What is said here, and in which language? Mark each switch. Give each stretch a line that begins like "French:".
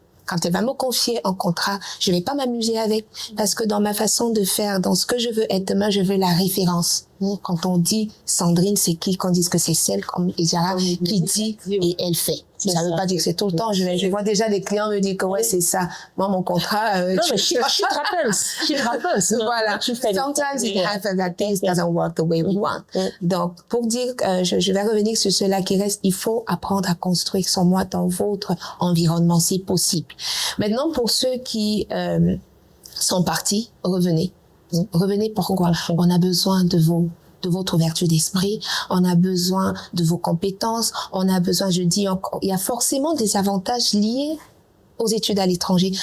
French: Quand elle va me confier un contrat, je vais pas m'amuser avec, parce que dans ma façon de faire, dans ce que je veux être demain, je veux la référence. Quand on dit Sandrine, c'est qui? Qu'on dise que c'est celle comme Ejara qui dit et elle fait. Ça veut pas dire que c'est tout le temps. Je vois déjà les clients me dire que ouais, c'est ça. Moi, mon contrat, non, mais
English: she happens.
French: Voilà.
English: Sometimes it happens that things doesn't work the way we want.
French: Donc, pour dire, je vais revenir sur cela qui reste, il faut apprendre à construire son moi dans votre environnement, si possible. Maintenant, pour ceux qui sont partis, revenez. Revenez, pourquoi? On a besoin de votre ouverture d'esprit, on a besoin de vos compétences, on a besoin, je dis encore, il y a forcément des avantages liés aux études à l'étranger.